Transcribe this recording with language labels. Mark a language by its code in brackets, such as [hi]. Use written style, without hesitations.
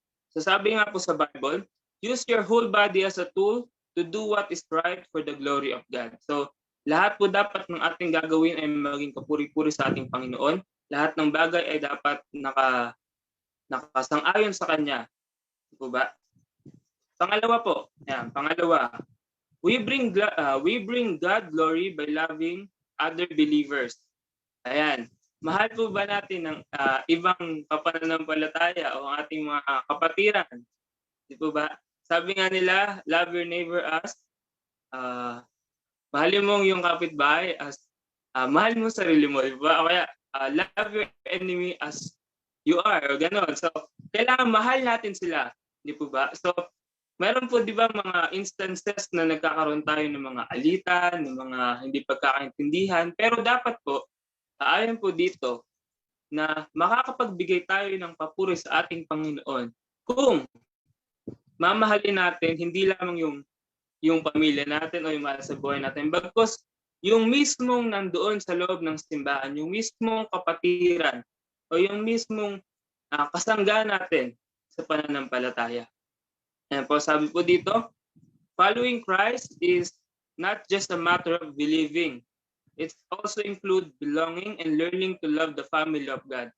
[tl] So sabi nga po sa [en] Bible, use your whole body as a tool to do what is right for the glory of God. [tl] So lahat po dapat ng ating gagawin ay maging kapuri-puri sa ating Panginoon. Lahat ng bagay ay dapat nakasang-ayon sa Kanya. Di po ba? Pangalawa po, [en] we bring God glory by loving other believers. [tl] Ayan. Mahal po ba natin ng ibang kapananampalataya o ang ating mga kapatiran? Di po ba? Sabi nga nila, [en] love your neighbor as [tl] mahalin mo yung kapitbahay as mahal mo sarili mo, di ba? O kaya [en] love your enemy as you are, [tl] o gano'n. So, kailangan mahal natin sila, di po ba? So, meron po di ba mga instances na nagkakaroon tayo ng mga alitan, ng mga hindi pagkakaintindihan, pero dapat po, ayon po dito, na makakapagbigay tayo ng papuri sa ating Panginoon kung mamahalin natin hindi lamang yung pamilya natin o yung mahal sa buhay natin, bagkus yung mismong nandoon sa loob ng simbahan, yung mismong kapatiran o yung mismong kasangga natin sa pananampalataya. Ayan po, sabi po dito, [en] following Christ is not just a matter of believing. It also include belonging and learning to love the family of God.